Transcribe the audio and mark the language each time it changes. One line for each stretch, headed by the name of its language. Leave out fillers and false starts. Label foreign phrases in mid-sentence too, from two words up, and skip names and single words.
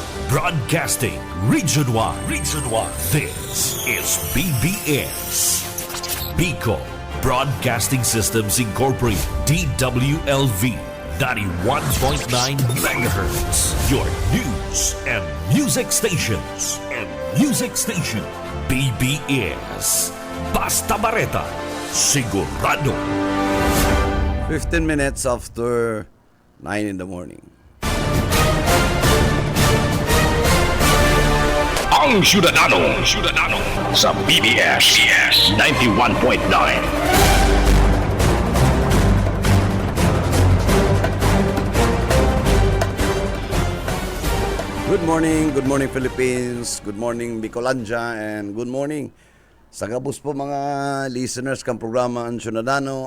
English: Broadcasting Region 1. Region 1. This is BBS. Bicol Broadcasting Systems Incorporated. DWLV 91.9 MHz. Your news and music stations.
Bikol: BBS. Basta Bareta. Sigurado.
English: 15 minutes after 9 in the morning. Ang Syudadano sa BBS 91.9. Good morning Philippines, good morning Bicolandia, and good morning
Bikol: sa gabos po mga
English: listeners
Bikol: kang programa
English: Ang Syudadano.